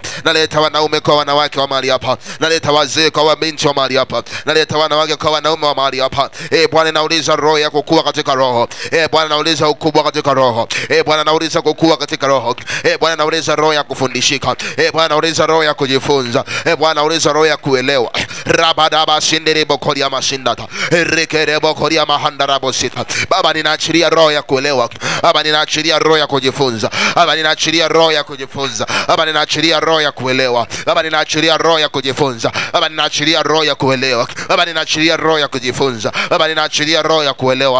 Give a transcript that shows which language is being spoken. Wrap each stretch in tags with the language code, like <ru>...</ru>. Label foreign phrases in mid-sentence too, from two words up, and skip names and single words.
<sw>Naleta wanaume kwa wanawake wa mahali hapa. Naleta wazee kwa wabinti wa mahali hapa. Naleta wanawake kwa wanaume wa mahali hapa. Bwana, nauliza roho ya kukua katika roho. Bwana, nauliza ukubwa katika roho. Bwana, nauliza kukua katika roho. Bwana, nauliza roho ya kufundishika. Bwana, nauliza roho ya kujifunza. Bwana, nauliza roho ya kuelewa. Rabadaba sinderebo koria masindata. Rekerebo koria mahandarabo sita. Baba, ninaachilia roho ya kuelewa. Baba, ninaachilia roho ya kujifunza. Baba, ninaachilia roho ya kujifunza. Baba, ninaachilia roho ya kuelewa. Baba, ninaachilia roho ya kujifunza. Baba, ninaachilia roho ya kuelewa. Baba, ninaachilia roho ya kujifunza. Baba, ninaachilia roho ya kuelewa.</sw>